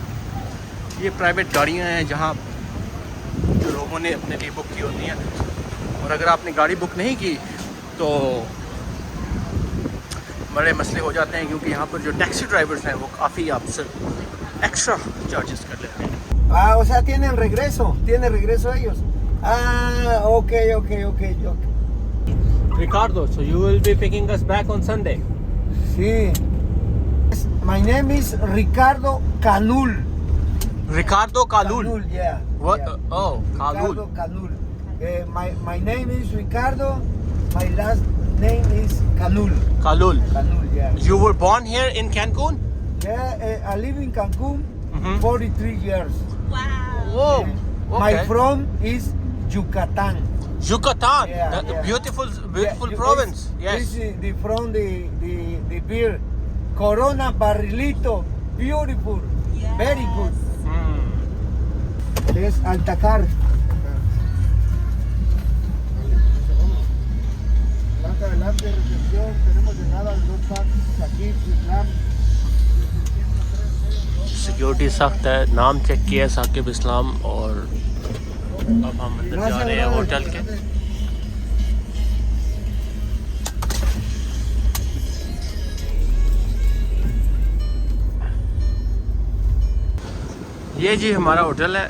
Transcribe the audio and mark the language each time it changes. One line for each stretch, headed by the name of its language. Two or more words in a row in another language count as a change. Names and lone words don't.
Hindi: ये प्राइवेट गाड़ियाँ हैं जहाँ जो लोगों ने अपने लिए बुक की होती हैं और अगर आपने गाड़ी बुक नहीं की तो बड़े मसले हो जाते हैं क्योंकि यहाँ पर जो
English: taxi drivers
Hindi: हैं वो काफ़ी आपसे
English: extra charges
Hindi: कर लेते हैं।
Spanish: O sea, tienen regreso ellos.
English: Okay. Ricardo, so you will be picking us back on Sunday?
Spanish: Sí.
English: My name is Ricardo Calul. Ricardo Calul? Calul, yeah. What? Yeah. Oh, Calul. Ricardo Calul. My name is Ricardo. My last name is Calul. Calul, yeah. you were born here in Cancun? Yeah, I live in Cancun 43 years. Wow. Whoa. Okay. My from is Yucatan. Yucatan, Yeah, the yeah. beautiful province. Yes. This is from the beer. Corona Barrilito. Beautiful. Yes. Very good.
Spanish: Es Altacar. Adelante, recepción, tenemos llegada de 2 taxis aquí, Islam.
Hindi: सिक्योरिटी सख्त है। नाम चेक किया है साकिब इस्लाम और अब हम अंदर जा रहे हैं होटल के। ये जी हमारा होटल है।